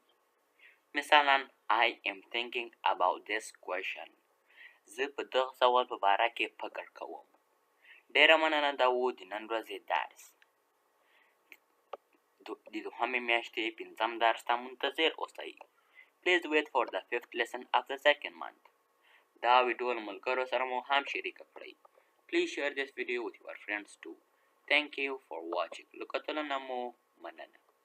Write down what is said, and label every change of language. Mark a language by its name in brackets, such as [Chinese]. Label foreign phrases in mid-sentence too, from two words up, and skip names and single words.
[English] مثلا I am thinking about this question. [Pashto] زه په دغه سوال په باره کې فکر کوم. ډېره مننه دا و د نن ورځې درس. د دوهمې میاشتې 5م درس ته منتظر اوسئ. [English] Please wait for the 5th lesson of the 2nd month. [Pashto] دا ویډیو له ملګرو سره مو هم شریکه کړئ. [English] Please share this video with your friends too. Thank you for watching. [Pashto] له کتلو نه مو مننه.